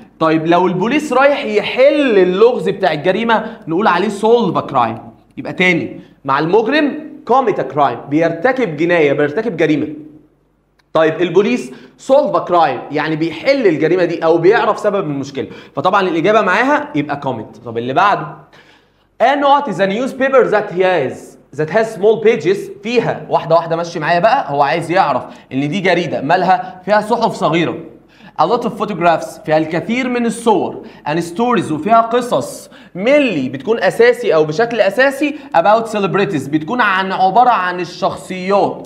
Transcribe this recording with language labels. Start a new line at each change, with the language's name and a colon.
Arabic: طيب لو البوليس رايح يحل اللغز بتاع الجريمه نقول عليه
English: solve a crime.
Arabic: يبقى تاني مع المجرم
English: commit a crime،
Arabic: بيرتكب جنايه، بيرتكب جريمه. طيب البوليس
English: solve a crime
Arabic: يعني بيحل الجريمه دي او بيعرف سبب المشكله، فطبعا الاجابه معاها يبقى commit. طب اللي بعده
English: a note is a newspaper that has small pages.
Arabic: فيها واحده واحده ماشي معايا بقى. هو عايز يعرف ان دي جريده مالها فيها صحف صغيره.
English: a lot of photographs
Arabic: فيها الكثير من الصور
English: and stories
Arabic: وفيها قصص mainly بتكون اساسي او بشكل اساسي
English: about celebrities
Arabic: بتكون عباره عن الشخصيات.